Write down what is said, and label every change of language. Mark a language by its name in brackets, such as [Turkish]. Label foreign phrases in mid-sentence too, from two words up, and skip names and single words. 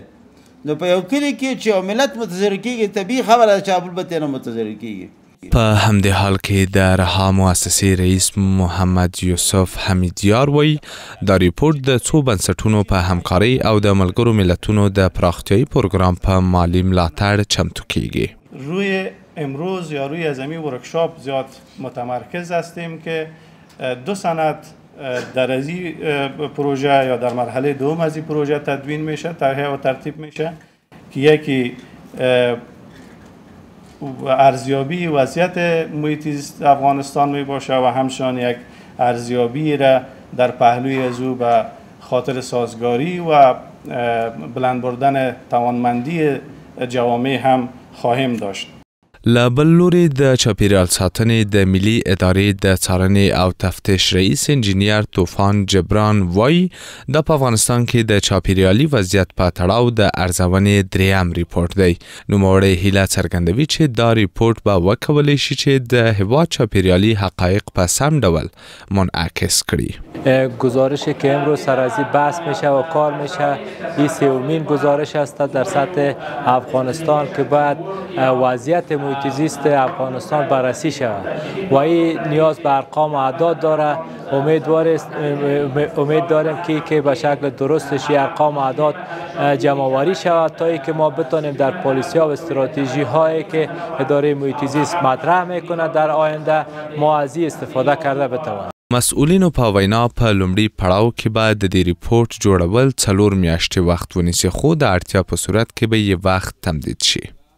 [Pashto] نو په یو کلي کې چې یو ملت متضرر کېږي طبیعي خبره ده چې بل به ترې نه متضرر کېږي. په همدې حال کې د رها مؤسسې رئیس محمد یوسف حمیدیار وایي دا ریپورت د څو بنسټونو په همکارۍ او د ملګرو ملتونو د پراختیایي پروګرام په مالی ملاتړ چمتو کیږي. [Persian] روی امروز یا روی از این ورکشاپ زیاد متمرکز هستیم که 2 سند در از این پروژه یا در مرحله دوم از این پروژه تدوین میشه، طرح و ترتیب میشه که یکی ارزیابی وضعیت محیط زیست افغانستان می باشه و همچنین یک ارزیابی را در پهلوی از او به خاطر سازگاری و بلند بردن توانمندی جوامع هم خواهیم داشت. [Pashto] له بل لوري د چاپیریال ساتنې د ملي ادارې د څارنې او تفتیش رئیس انجینیر طوفان جبران وایي د په افغانستان کې د چاپیریالي وضعیت په تړاو د ارزونې دریم ریپورت دی. نوموړی هیله څرګندوي چې دا ریپورت به وکولی شي چې د هېواد چاپیریالي حقایق په سم ډول منعکس کړي. [Persian] گزارشی که امروز سرازی بحث میشه و کار میشه این 3مین گزارش است در سطح افغانستان که باید وضعیت محیط زیست افغانستان بررسی شود و این نیاز به ارقام و اعداد داره. امید داریم که به شکل درستش ارقام و اعداد جمع آوری شود تا اینکه ما بتونیم در پالیسی ها و استراتژی هایی که اداره محیط زیست مطرح میکنه در آینده ما از این استفاده کرده بتوانیم. [Pashto] مسئولینو په وینا په لومړي پړاو کې به د دې ریپورت جوړول 4 میاشتې وخت ونیسي، خو د اړتیا په صورت کې به یې وخت تمدید شي.